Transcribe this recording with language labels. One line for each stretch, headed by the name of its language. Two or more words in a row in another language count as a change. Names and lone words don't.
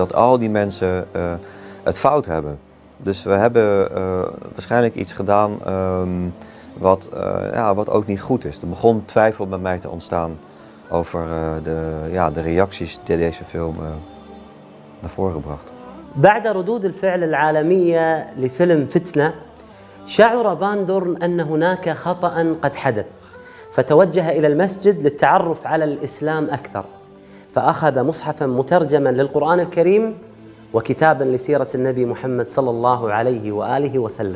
Dutch: Dat al die mensen het fout hebben. Dus we hebben waarschijnlijk iets gedaan wat ook niet goed is. Er begon twijfel bij mij te ontstaan over de reacties die deze film naar voren bracht.
Arabic: بعد ردود الفعل العالمية لفيلم فتنة شعر فان دورن أن هناك خطأ قد حدث فتوجه إلى المسجد للتعرف على الإسلام أكثر فأخذ مصحفا مترجما للقرآن الكريم وكتابا لسيرة النبي محمد صلى الله عليه وآله وسلم.